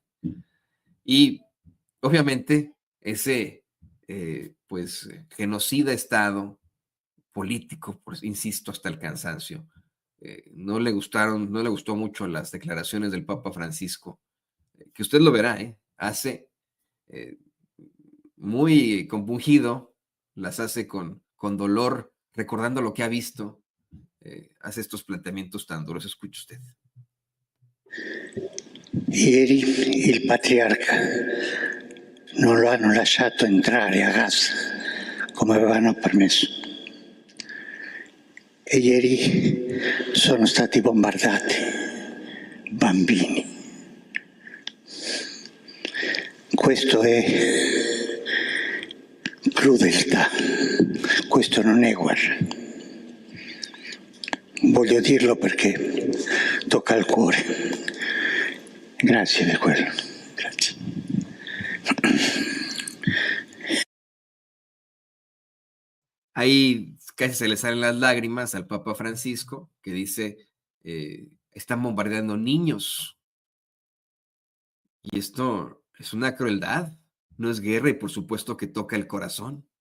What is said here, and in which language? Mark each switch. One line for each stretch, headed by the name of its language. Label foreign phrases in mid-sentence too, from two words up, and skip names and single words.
Spanish: Y obviamente ese, pues, genocida Estado político, pues, insisto, hasta el cansancio, no le gustó mucho las declaraciones del Papa Francisco, que usted lo verá, hace eh, muy compungido, las hace con dolor, recordando lo que ha visto, hace estos planteamientos tan duros. Escuche usted.
Italian: Ieri il patriarca non lo hanno lasciato entrare a Gaza come avevano permesso. E ieri sono stati bombardati bambini. Questo è crudeltà, questo non è guerra. Voglio dirlo perché tocca al cuore. Grazie per quello. Grazie.
Spanish: Ahí casi se le salen las lágrimas al Papa Francisco, que dice, están bombardeando niños. Y esto es una crueldad, no es guerra y por supuesto que toca el corazón.